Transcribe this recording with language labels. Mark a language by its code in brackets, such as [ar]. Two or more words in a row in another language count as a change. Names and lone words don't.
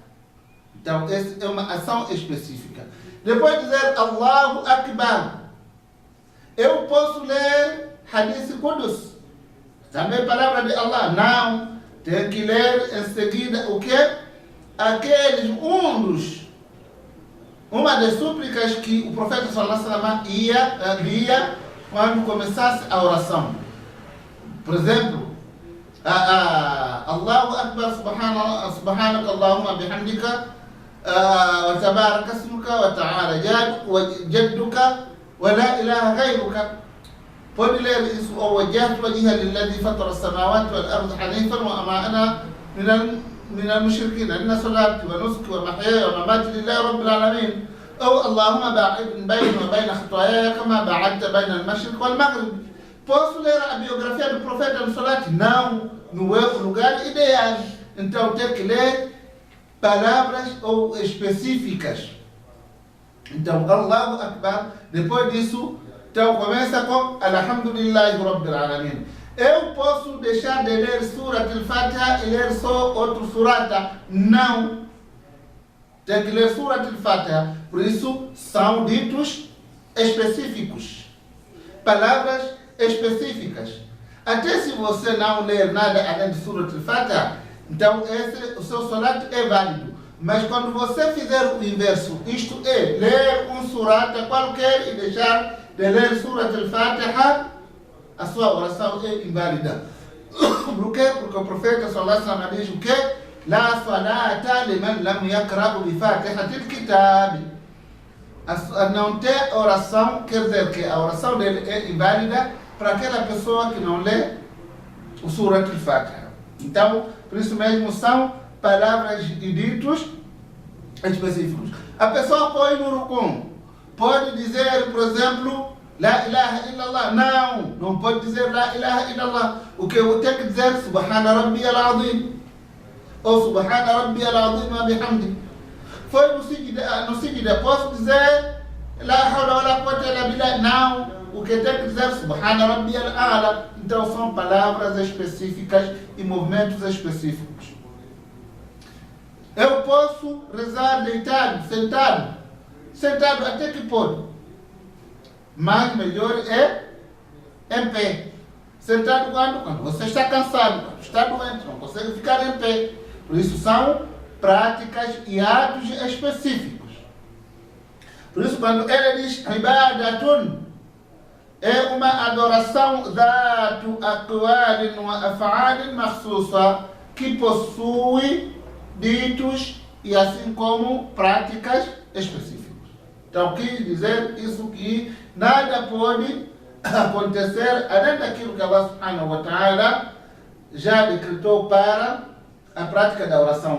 [pt] Então, essa é uma ação específica. Depois de dizer [ar] الله أكبر, [pt] eu posso ler [ar] حديث قدسي, [pt] também palavra de Allah. Não, tem que ler em seguida o quê? Uma das súplicas que o profeta [ar] صلى الله عليه وسلم [pt] lia quando começasse a oração. Por exemplo, [ar] الله أكبر سبحانك اللهم وبحمدك وتبارك اسمك وتعالى جدك ولا إله غيرك. [pt] Pode ler isso, ou [ar] وجهت وجهي للذي فطر السماوات والأرض حنيفا وما أنا من المشركين إن صلاتي ونسكي ومحياي ومماتي لله رب العالمين. أو اللهم باعد بيني وبين خطاياي كما باعدت بين المشرق والمغرب. [pt] Posso ler a biografia do profeta no Salat? Não, não é o lugar ideal. Então tem que ler palavras ou específicas. Então, [ar] الله أكبر. [pt] Depois disso, então começa com [ar] الحمد لله رب العالمين. [pt] Eu posso deixar de ler Surat al-Fatiha e ler só outro surata? Não. Tem que ler Surat al-Fatiha. Por isso, são ditos específicos. Palavras específicas. Até se você não ler nada além de Surat al-Fatiha, então o seu salat é válido. Mas quando você fizer o inverso, isto é, ler um surata qualquer e deixar de ler Surat al-Fatiha, a sua oração é inválida. Por quê? Porque o profeta [ar] صلى الله عليه وسلم [pt] diz o quê? [ar] لا صلاة لمن لم يقرأ بفاتحة الكتاب. [pt] Não ter oração quer dizer que a oração dele é inválida para aquela pessoa que não lê o Surat al-Fatiha. Então, por isso mesmo são palavras e ditos específicos. A pessoa pode no rukum, pode dizer, por exemplo, [ar] لا إله إلا الله. [pt] Não pode dizer [ar] لا إله إلا الله. [pt] O que eu tenho que dizer? [ar] سبحان ربي العظيم. Ou سبحان ربي العظيم وبحمده. [pt] Foi no seguida, posso dizer [ar] لا حول ولا قوة إلا بالله? [pt] Não. O que tem que dizer? [ar] سبحان ربي الأعلى. [pt] Então são palavras específicas e movimentos específicos. Eu posso rezar deitado, sentado. Sentado até que pode. Mas melhor é em pé. Sentado quando você está cansado, quando está doente, não consegue ficar em pé. Por isso são práticas e atos específicos. Por isso quando ele diz ibadatun, é uma adoração [ar] ذات أقوال وأفعال مخصوصة, [pt] que possui ditos e assim como práticas específicas. Então quis dizer isso, que nada pode acontecer além daquilo que [ar] الله سبحانه وتعالى [pt] já decretou para a prática da oração.